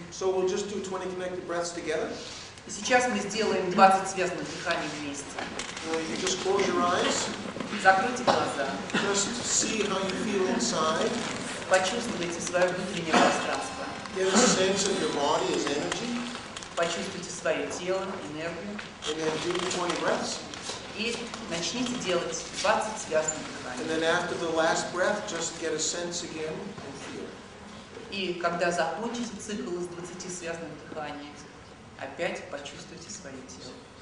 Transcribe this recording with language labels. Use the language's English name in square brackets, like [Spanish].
[English] So we'll just do 20 connected breaths together. [Russian] И сейчас мы сделаем 20 связанных дыханий вместе. [English] You just close your eyes. [Russian] Закройте глаза. [English] Just see how you feel inside. [Russian] Почувствуйте свое внутреннее пространство. [English] Get a sense of your body as energy. [Russian] Почувствуйте свое тело, энергию. [English] And then do 20 breaths. [Russian] И начните делать 20 связанных дыханий. [English] And then after the last breath, just get a sense again and feel. [Russian] И когда закончите цикл из 20 связанных дыханий, опять почувствуйте свое тело.